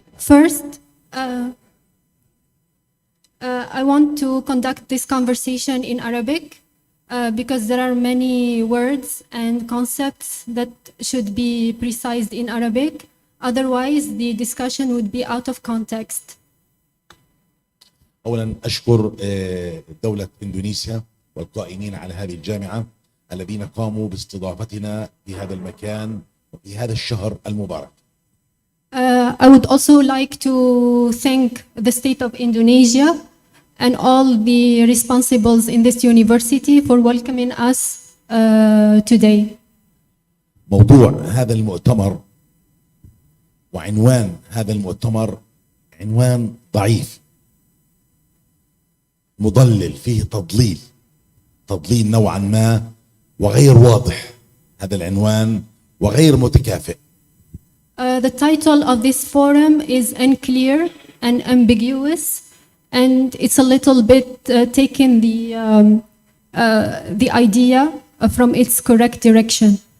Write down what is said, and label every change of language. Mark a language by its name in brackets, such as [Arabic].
[English] First, I want to conduct this conversation in Arabic because there are many words and concepts that should be precised in Arabic. Otherwise, the discussion would be out of context. [Arabic] أولا أشكر دولة إندونيسيا والقائمين على هذه الجامعة الذين قاموا باستضافتنا في هذا المكان وفي هذا الشهر المبارك. [English] I would also like to thank the state of Indonesia and all the responsibles in this university for welcoming us today. [Arabic] موضوع هذا المؤتمر وعنوان هذا المؤتمر عنوان ضعيف مضلل، فيه تضليل نوعا ما وغير واضح هذا العنوان وغير متكافئ. [English] The title of this forum is unclear and ambiguous, and it's a little bit taking the idea from its correct direction.